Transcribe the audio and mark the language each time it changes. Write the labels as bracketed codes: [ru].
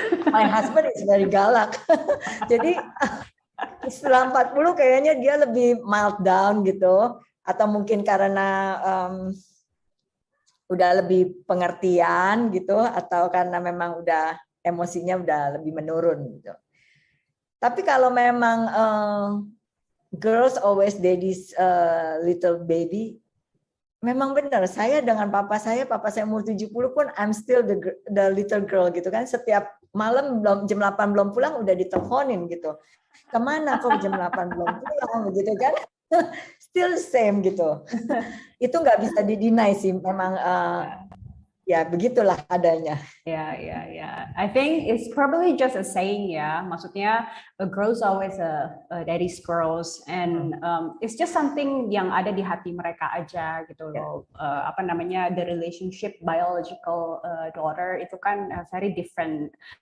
[en] My husband is very galak. [id] Jadi setelah 40 kayaknya dia lebih mild down gitu, atau mungkin karena udah lebih pengertian gitu, atau karena memang udah emosinya udah lebih menurun gitu. Tapi kalau memang [en] girls always daddy's little baby, [id] memang benar. Saya dengan papa saya umur 70 pun [en] I'm still the little girl [id] gitu kan. Setiap malam jam 8 belum pulang udah diteleponin gitu. Kemana kok jam 8 belum pulang gitu kan. [en] Still same [id] gitu. Itu nggak bisa dideny sih, memang ya begitulah adanya. Yeah. [en] I think it's probably just a saying ya. [id] Maksudnya [en] a girl's always a daddy's girls, and it's just something [id] yang ada di hati mereka aja gitu loh. Apa namanya, [en] the relationship biological daughter [id] itu kan [en] very different.